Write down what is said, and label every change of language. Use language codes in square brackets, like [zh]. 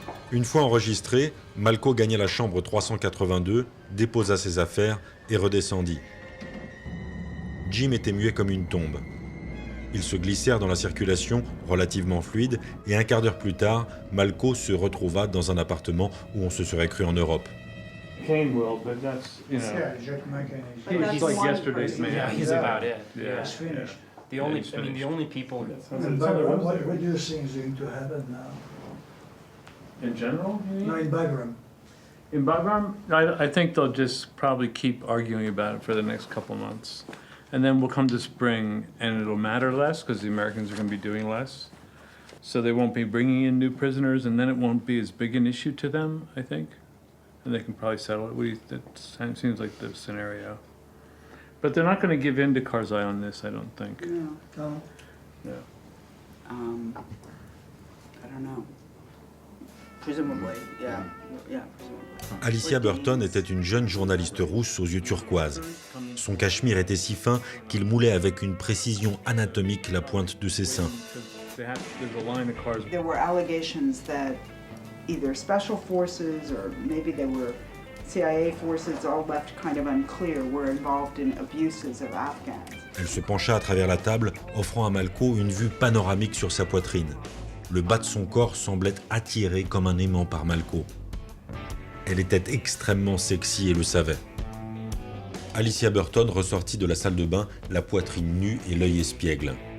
[fr] Une fois enregistré, Malko gagna la chambre 382, déposa ses affaires et redescendit. Jim était muet comme une tombe. Ils se glissèrent dans la circulation relativement fluide et un quart d'heure plus tard, Malko se retrouva dans un appartement où on se serait cru en Europe. [en] Kane will, but that's, you know, he's like yesterday's man. Yeah, he's about it. Yeah. It's finished. The only people. What do you think is going to happen now? In general, you mean? No, in Bagram. In Bagram, I think they'll just probably keep arguing about it for the next couple months. And then we'll come to spring and it'll matter less because the Americans are going to be doing less. So they won't be bringing in new prisoners and then it won't be as big an issue to them, I think. And they can probably settle it. That seems like the scenario. But they're not going to give in to Karzai on this, I don't think. No. No. I don't know. Presumably, yeah. Presumably. [fr] Alicia Burton était une jeune journaliste rousse aux yeux turquoises. Son cachemire était si fin qu'il moulait avec une précision anatomique la pointe de ses seins. [en] There were allegations that either special forces or maybe they were CIA forces, all left kind of unclear, were involved in abuses of Afghans. [fr] Elle se pencha à travers la table, offrant à Malko une vue panoramique sur sa poitrine. Le bas de son corps semblait attiré comme un aimant par Malko. Elle était extrêmement sexy et le savait. Alicia Burton ressortit de la salle de bain, la poitrine nue et l'œil espiègle.